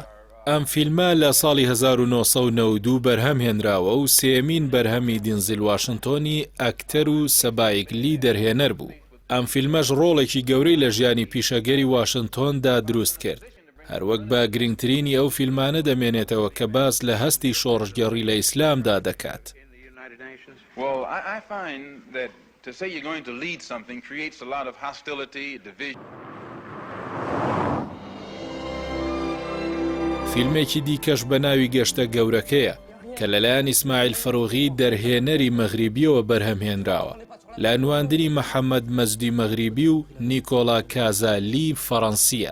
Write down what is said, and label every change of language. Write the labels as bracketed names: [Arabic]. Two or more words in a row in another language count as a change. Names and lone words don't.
[Central Kurdish] ئەم فیلمە لە ساڵی 1992 بەرهەم هێنراوە و سێمین بەرهەمی دینزل واشنتۆنی ئەکتەر و سەبایکلی دەرهێنەر بوو. ئەم فیلمەش ڕۆڵێکی گەورەی لە ژیانی پیشەگەری واشنتۆندا دروست کرد. هەروەک بە گرنگترینی ئەو فیلمانە دەمێنێتەوە کە باس لە هەستی شۆڕژگەڕی لە ئیسلامدا دەکات. [English] Well, I find that to say you're going to lead something creates a lot of hostility, division. [Central Kurdish] فیلمێکی دیکەش بە ناوی گەشتە گەورەکەیە کە لەلایەن ئیسماعیل فەڕوغی دەرهێنەری مەغریبیەوە بەرهەمهێنراوە، لە نواندنی محەممەد مەجدی مەغریبی و نیکۆلا کازالی فەڕەنسیە.